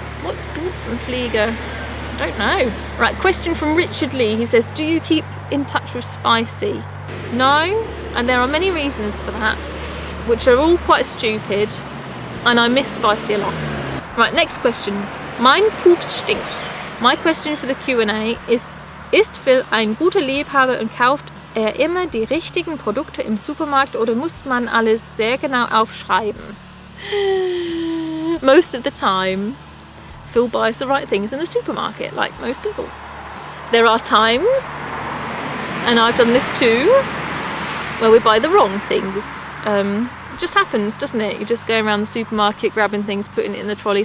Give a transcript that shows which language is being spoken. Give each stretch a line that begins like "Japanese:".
English: What's Duzenflieger? I don't know. Right, question from Richard Lee. He says, do you keep in touch with Spicy? No, and there are many reasons for that, which are all quite stupid, and I miss Spicy a lot. Right, next question.
German: Mein Pups stinkt.
English: My question for the Q&A
German: ist Phil ein guter Liebhaber und kauft immer die richtigen Produkte im Supermarkt oder muss man alles sehr genau aufschreiben?
English: Most of the time, Phil buys the right things in the supermarket, like most people. There are times, and I've done this too, where we buy the wrong things. It just happens, doesn't it? You just go around the supermarket grabbing things, putting it in the trolley.